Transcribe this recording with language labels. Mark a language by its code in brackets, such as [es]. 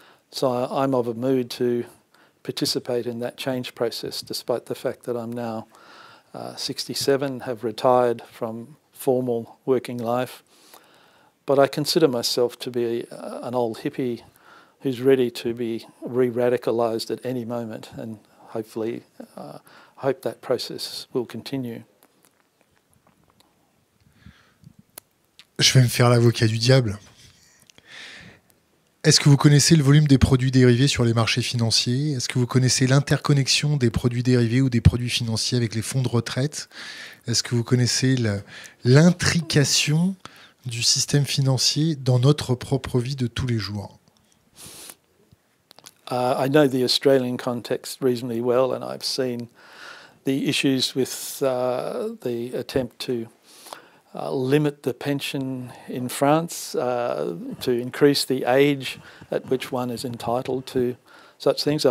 [en] So I'm of a mood to participate in that change process, despite the fact that I'm now 67, have retired from formal working life. But I consider myself to be an old hippie who's ready to be re-radicalised at any moment, and hopefully hope that process will continue. [fr] Je vais me faire l'avocat du diable. Est-ce que vous connaissez le volume des produits dérivés sur les marchés financiers? Est-ce que vous connaissez l'interconnexion des produits dérivés ou des produits financiers avec les fonds de retraite? Est-ce que vous connaissez l'intrication du système financier dans notre propre vie de tous les jours? [en] I know the Australian context reasonably well, and I've seen the issues with the attempt to limit the pension in France, to increase the age at which one is entitled to such things.